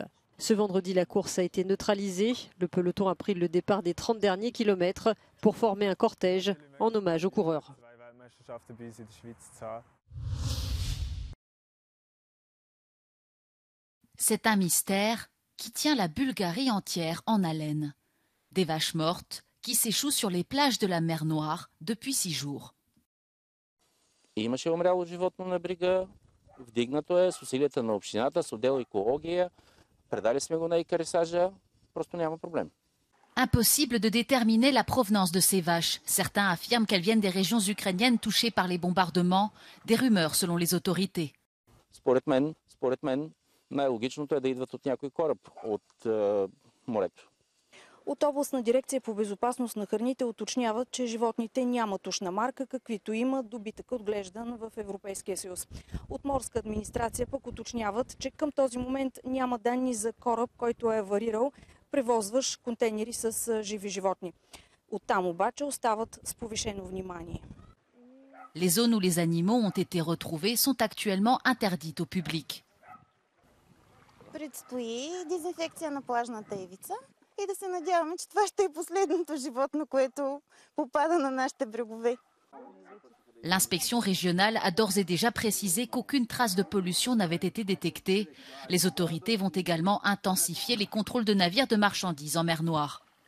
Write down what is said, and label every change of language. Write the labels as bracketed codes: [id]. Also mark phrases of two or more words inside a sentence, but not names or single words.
[fr] Ce vendredi, la course a été neutralisée. Le peloton a pris le départ des 30 derniers kilomètres pour former un cortège en hommage aux coureurs. C'est un mystère qui tient la Bulgarie entière en haleine. Des vaches mortes qui s'échouent sur les plages de la mer Noire depuis 6 jours. [bg] Имаше умряло животно на брега, вдигнато е с усилията на общината, с отдел екология, предали сме го на екарисажа, просто няма проблем. [fr] Impossible de déterminer la provenance de ces vaches. Certains affirment qu'elles viennent des régions ukrainiennes touchées par les bombardements, des rumeurs selon les autorités. [bg] Според мен, най-логичното е да идват от някой кораб от морето. От областна дирекция по безопасност на храните уточняват, че животните нямат ушна марка, каквито има добитък отглеждан в Европейския съюз. От морска администрация пък уточняват, че към този момент няма данни за кораб, който е аварирал, превозващ контейнери с живи животни. Оттам обаче остават с повишено внимание. [fr] Les zones où les animaux ont été retrouvés sont actuellement interdites au public. [bg] Предстои дезинфекция на плажната ивица и да се надяваме, че това ще е последното животно, което попада на нашите брегове. [fr] L'inspection régionale a d'ores et déjà précisé qu'aucune trace de pollution n'avait été détectée. Les autorités vont également intensifier les contrôles de navires de marchandises en mer Noire.